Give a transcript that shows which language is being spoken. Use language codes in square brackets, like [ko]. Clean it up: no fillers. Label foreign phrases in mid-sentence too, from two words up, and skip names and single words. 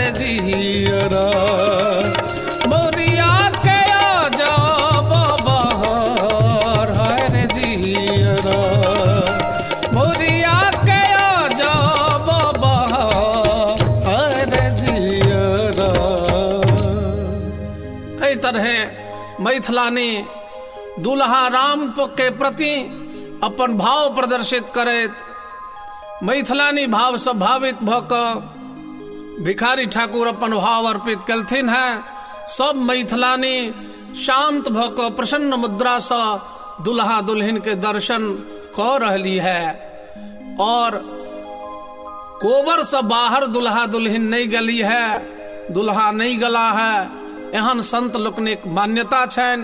[bho] जियरा मोरिया के आ जाब बहार हाय रे जियरा मोरिया के आ जाब बहार हाय रे जियरा। [mai] एहि तरह मैथिलानी दुल्हा राम के प्रति अपन भाव प्रदर्शित करैत मैथिलानी भाव से भावित भ कऽ भिखारी ठाकुर अपन भाव अर्पित केलथिन हैं। सब मैथिलानी शांत भ कऽ प्रसन्न मुद्रा से दुल्हा दुल्हिन के दर्शन कऽ रहली है और कोबर से बाहर दुल्हा दुल्हिन नहीं गली है, दुल्हा नहीं गला है, एहन संत लोकनिक मान्यता छनि।